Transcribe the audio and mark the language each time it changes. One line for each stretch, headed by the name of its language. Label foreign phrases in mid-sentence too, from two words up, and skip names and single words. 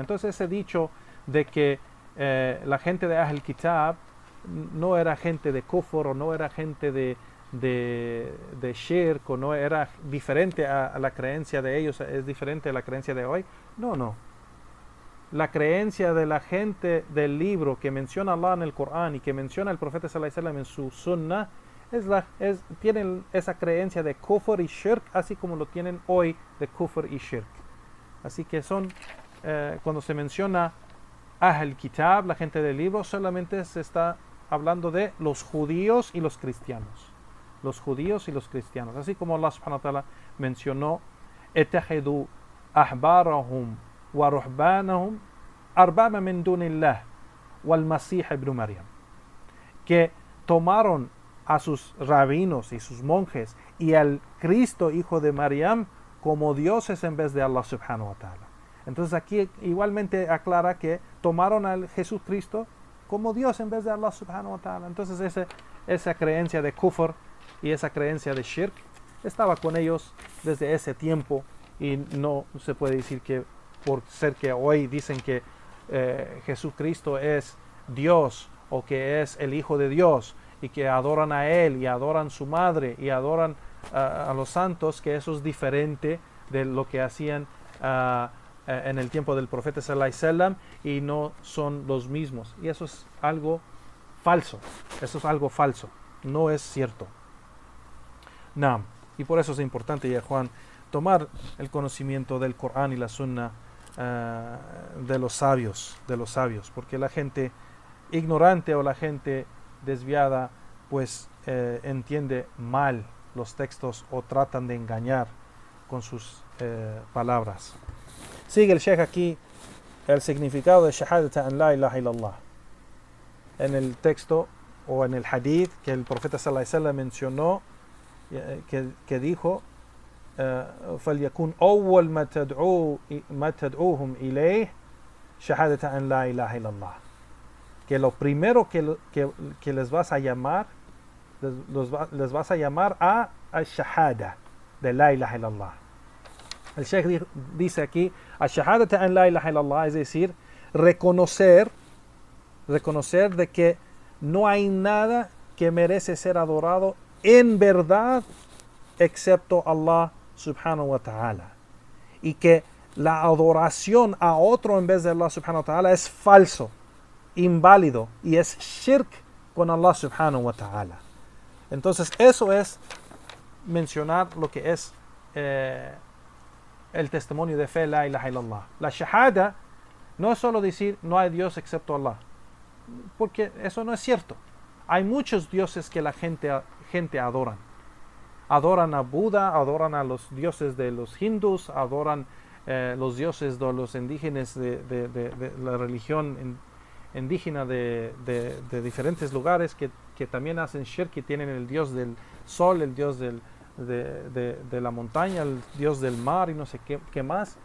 Spanish: Entonces ese dicho de que la gente de
Arabic: أهل كتاب
Spanish: no era gente de kufr, o no era gente de shirk, o no era diferente a la creencia de ellos, es diferente a la creencia de hoy. No. La creencia de la gente del libro que menciona Allah en el Corán y que menciona el profeta
Arabic: صلى الله عليه وسلم
Spanish: en su sunnah, tienen esa creencia de kufr y shirk, así como lo tienen hoy de kufr y shirk. Así que cuando se menciona
Arabic: أهل كتاب,
Spanish: la gente del libro, solamente se está hablando de los judíos y los cristianos. Los judíos y los cristianos. Así como
Arabic: الله سبحانه وتعالى mencionó, اتخذوا أحبارهم ورهبانهم أربابا من دون الله والمسيح ابن مريم,
Spanish: que tomaron a sus rabinos y sus monjes y al Cristo hijo de Mariam como dioses en vez de Allah
Arabic: سبحانه وتعالى.
Spanish: Entonces aquí igualmente aclara que tomaron al Jesucristo como Dios en vez de Allah
Arabic: سبحانه وتعالى.
Spanish: Entonces esa creencia de kufr y esa creencia de shirk estaba con ellos desde ese tiempo, y no se puede decir que por ser que hoy dicen que Jesucristo es Dios, o que es el Hijo de Dios, y que adoran a Él y adoran a su madre y adoran a los santos, que eso es diferente de lo que hacían en el tiempo del profeta
Arabic: صلى الله عليه وسلم,
Spanish: y no son los mismos. Y eso es algo falso. Eso es algo falso. No es cierto. No. Y por eso es importante, ya Juan, tomar el conocimiento del Corán y la Sunna de los sabios, porque la gente ignorante o la gente desviada pues entiende mal los textos o tratan de engañar con sus palabras. Sigue el Sheikh aquí el significado de
Arabic: شهادة أن لا إله إلا الله.
Spanish: En el texto o en el hadith que el profeta
Arabic: صلى الله عليه وسلم
Spanish: mencionó, que dijo,
Arabic: فليكن أول ما تدعوهم إليه شهادة أن لا إله إلا الله,
Spanish: que lo primero que les vas a llamar, les vas a llamar a shahada de
Arabic: لا إله إلا الله.
Spanish: El Sheikh dice aquí,
Arabic: شهادة أن لا إله إلا الله,
Spanish: es decir, reconocer de que no hay nada que merece ser adorado en verdad excepto Allah
Arabic: سبحانه وتعالى,
Spanish: y que la adoración a otro en vez de Allah
Arabic: سبحانه وتعالى
Spanish: es falso, inválido, y es shirk con Allah
Arabic: سبحانه وتعالى.
Spanish: Entonces eso es mencionar lo que es el testimonio de fe,
Arabic: لا إله إلا الله.
Spanish: La shahada no es solo decir no hay Dios excepto Allah, porque eso no es cierto. Hay muchos dioses que la gente adoran. Adoran a Buda, adoran a los dioses de los hindús, adoran los dioses de los indígenas de la religión indígena de diferentes lugares que también hacen shirk, y tienen el dios del sol, el dios de la montaña, el dios del mar y no sé qué más.